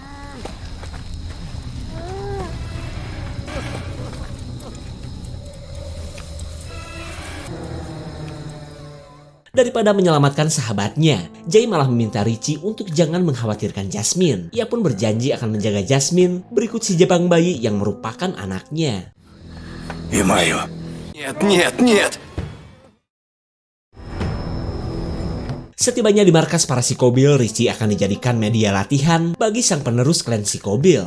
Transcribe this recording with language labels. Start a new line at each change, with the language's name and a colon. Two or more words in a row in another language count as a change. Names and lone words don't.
Indonesian: Daripada menyelamatkan sahabatnya, Jay malah meminta Richie untuk jangan mengkhawatirkan Jasmine. Ia pun berjanji akan menjaga Jasmine berikut si Jepang bayi yang merupakan anaknya.
Russian: И мою. Нет, нет, нет!
Indonesian: Setibanya di markas para psikobil, Richie akan dijadikan media latihan bagi sang penerus klan psikobil.